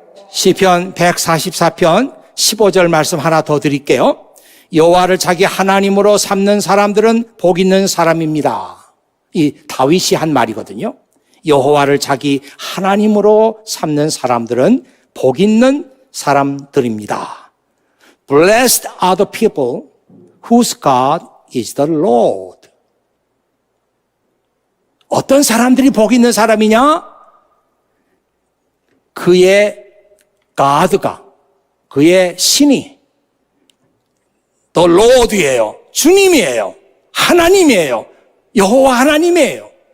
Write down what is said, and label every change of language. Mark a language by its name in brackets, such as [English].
[Korean] 시편 144편 15절 말씀 하나 더 드릴게요. 여호와를 자기 하나님으로 삼는 사람들은 복 있는 사람입니다. 이 다윗이 한 말이거든요. 여호와를 자기 하나님으로 삼는 사람들은 복 있는 사람들입니다. [English] Blessed are the people whose God is the Lord. [Korean] 어떤 사람들이 복 있는 사람이냐? 그의 God가, 그의 신이 The Lord이에요. 주님이에요. 하나님이에요. 여호와 하나님이에요.